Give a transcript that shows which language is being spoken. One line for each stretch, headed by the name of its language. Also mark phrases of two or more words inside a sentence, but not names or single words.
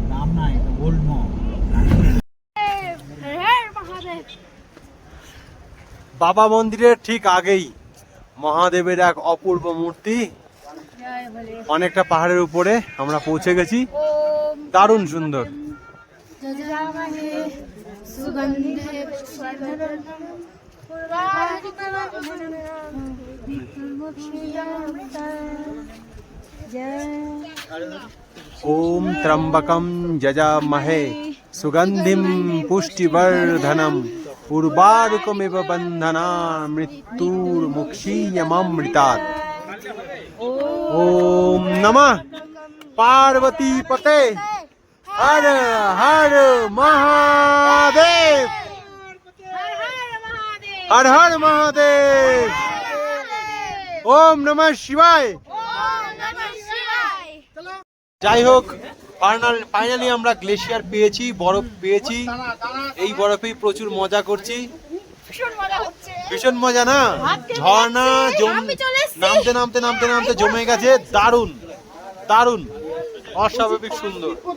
Bangla: বাবা মন্দিরের ঠিক আগেই মহাদেবের এক অপূর্ব মূর্তি, অনেকটা পাহাড়ের উপরে আমরা পৌঁছে গেছি, দারুণ সুন্দর।
Sanskrit: ओम त्र्यंबकम यजामहे सुगंधिम पुष्टिवर्धनम उर्वारुकमिव बंधना मृत्युर्मुक्षीयममृतात्। ओम नमः पार्वती पते हर हर महादेव हर हर महादेव ओम नमः शिवाय।
Bangla: যাই হোক ফাইনালি আমরা গ্লেশিয়ার পেয়েছি, বরফ পেয়েছি। এই বরফেই প্রচুর মজা করছি, ভীষণ মজা না? ঝর্ণা নামতে নামতে নামতে নামতে জমে গেছে, দারুণ দারুণ অস্বাভাবিক সুন্দর।